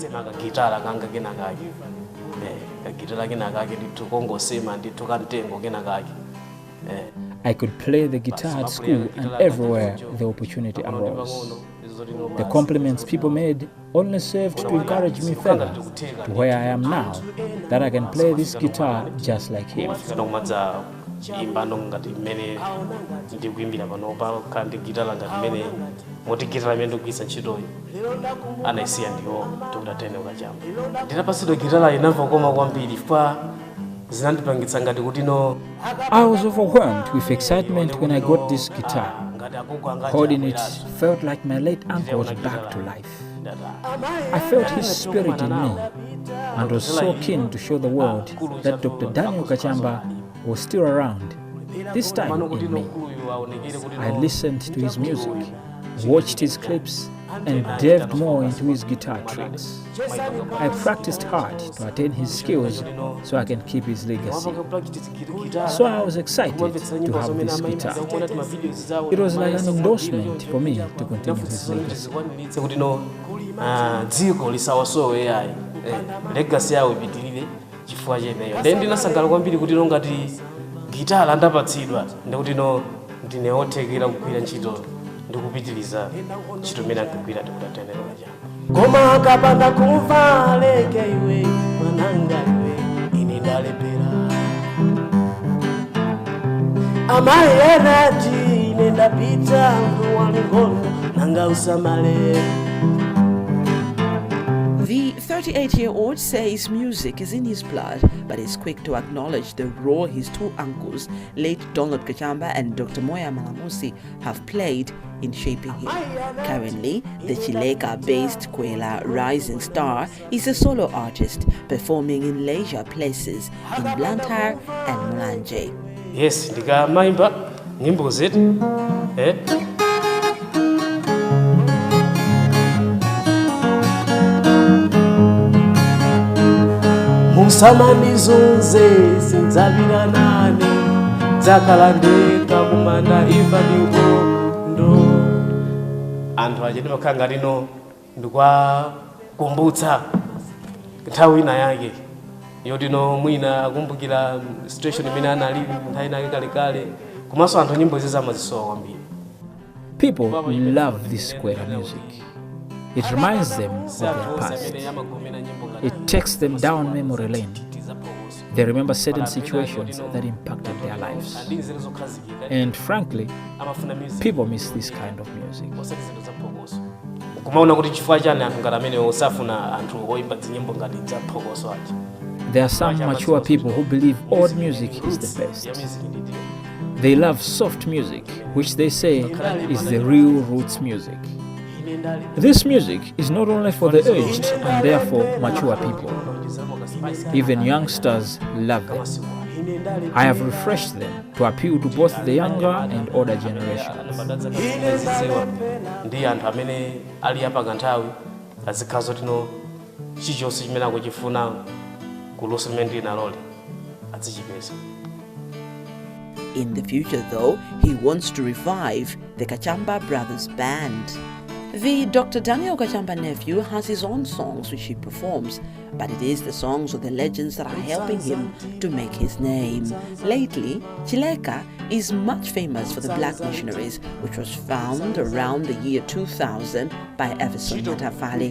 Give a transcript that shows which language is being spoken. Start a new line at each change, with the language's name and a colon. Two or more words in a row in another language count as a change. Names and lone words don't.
English: I could play the guitar at school and everywhere the opportunity arose. The compliments people made only served to encourage me further to where I am now, that I can play this guitar just like him.
Nyanja: imbano ngati mmene ndikuimbira panopa kandi gitala ngati mmene moti gitala imene ndikugwiritsa ntchitoyi anayisiya ndiwo Dr. Daniel Kachamba. Ndinapasidwa gitala inamva koma kwambiri chifukwa zinandipangitsa ngati kuti no.
English: I was overwhelmed with excitement when I got this guitar. Holding it felt like my late uncle was back to life. I felt his spirit in me and was so keen to show the world that Dr. Daniel Kachamba was still around, this time in me. I listened to his music, watched his clips, and delved more into his guitar tricks. I practiced hard to attain his skills so I can keep his legacy. So I was excited to have this guitar. It was like an endorsement for me to continue his legacy.
Nyanja: Dziko lisawasowe yayi legacy yawo ipitirire chifukwa cheneyo. Then ndinasangala kwambiri kuti no ngati gitala ndapatsidwa ndikuti no ndine othekera kugwira ntchito ndikupitiriza ntchito imene ankagwira Dr. Daniel Kachamba. Koma kapanda kumva leke iwe mwananga iwe ine ndalepera amayi enati ine ndapita mbuwalingono nanga usamale.
English: The 38-year-old says music is in his blood, but is quick to acknowledge the role his two uncles, late Donald Kachamba and Dr. Moya Malamusi, have played in shaping him. Currently, the Chileka-based Kwela Rising Star is a solo artist performing in leisure places in Blantyre and Mulanje.
Nyanja: Yes, ndikamaimba nyimbo zetu musamandizunze sindzabira nane dzakalandeka kumanda ifa ndikondo. Anthu ache ndimakhala ngati no ndikwakumbutsa nthawi ina yake yoti no mwina akumbukira situation imene anali nthawi inake kalekale komanso anthu nyimbo izi amazisowa kwambiri.
English: People love this Kwela music. It reminds them of their past. It takes them down memory lane. They remember certain situations that impacted their lives. And frankly, people miss this kind of music.
Nyanja: Kumaona kuti chifukwa chani anthu ngati amene osafuna anthu oimba nyimbo ngati zaphokoso aja.
English: There are some mature people who believe old music is the best. They love soft music, which they say is the real roots music. This music is not only for the aged and therefore mature people. Even youngsters love them. I have refreshed them to appeal to both the younger and older generations.
Nyanja: Ndi anthu amene ali apa kanthawi azikhazo tino chichonse chimene akuchifuna kuluso limene ndili naloli azichipeza.
English: In the future, though, he wants to revive the Kachamba Brothers Band. The Dr. Daniel Kachamba nephew has his own songs which he performs, but it is the songs of the legends that are helping him to make his name. Lately, Chileka is much famous for the Black Missionaries, which was found around the year 2000 by Everson Matafali.